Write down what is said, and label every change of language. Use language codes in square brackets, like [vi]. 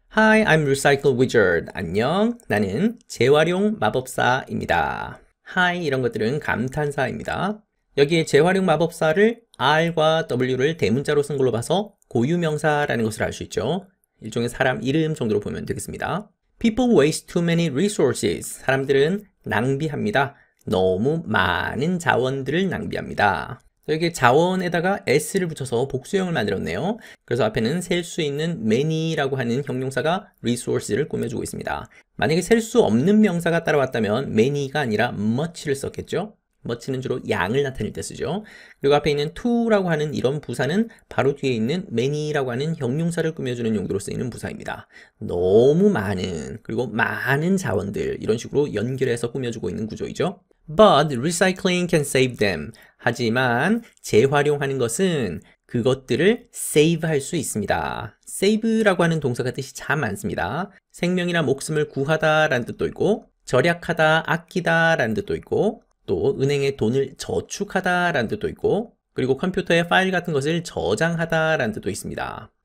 [en] Hi, I'm Recycle Wizard. [ko] 안녕, 나는 재활용 마법사입니다. Hi 이런 것들은 감탄사입니다. 여기에 재활용 마법사를 R과 W를 대문자로 쓴 걸로 봐서 고유명사라는 것을 알 수 있죠. 일종의 사람 이름 정도로 보면 되겠습니다. [en] People waste too many resources. [ko] 사람들은 낭비합니다. 너무 많은 자원들을 낭비합니다. 여기 자원에다가 s를 붙여서 복수형을 만들었네요. 그래서 앞에는 셀 수 있는 many라고 하는 형용사가 resource를 꾸며주고 있습니다. 만약에 셀 수 없는 명사가 따라왔다면 many가 아니라 much를 썼겠죠. much는 주로 양을 나타낼 때 쓰죠. 그리고 앞에 있는 to라고 하는 이런 부사는 바로 뒤에 있는 many라고 하는 형용사를 꾸며주는 용도로 쓰이는 부사입니다. 너무 많은, 그리고 많은 자원들, 이런 식으로 연결해서 꾸며주고 있는 구조이죠. [en] But recycling can save them. [ko] 하지만 재활용하는 것은 그것들을 save 할 수 있습니다. save라고 하는 동사가 뜻이 참 많습니다. 생명이나 목숨을 구하다 라는 뜻도 있고, 절약하다, 아끼다 라는 뜻도 있고, 또 은행에 돈을 저축하다 라는 뜻도 있고, 그리고 컴퓨터에 파일 같은 것을 저장하다 라는 뜻도 있습니다.